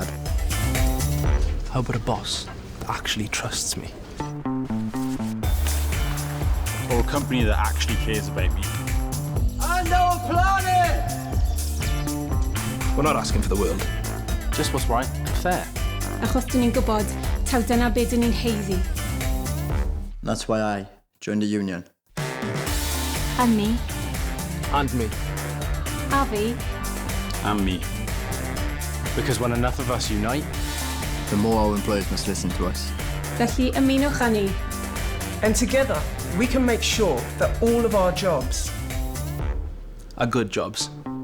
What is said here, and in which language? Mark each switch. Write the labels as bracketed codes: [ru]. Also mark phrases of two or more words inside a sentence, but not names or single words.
[en] How about a boss that actually trusts me? Or a company that actually cares about me. And our planet! We're not asking for the world. Just what's right and fair. [cy] Achos dyn ni'n gwybod taw dyna be dyn ni'n heiddi. [en] That's why I joined the union. And me. And me. [cy] A fi, [en] And me. Because when enough of us unite, The more our employers must listen to us. [cy] felly ymunwch â ni. [en] And together, we can make sure that all of our jobs are good jobs.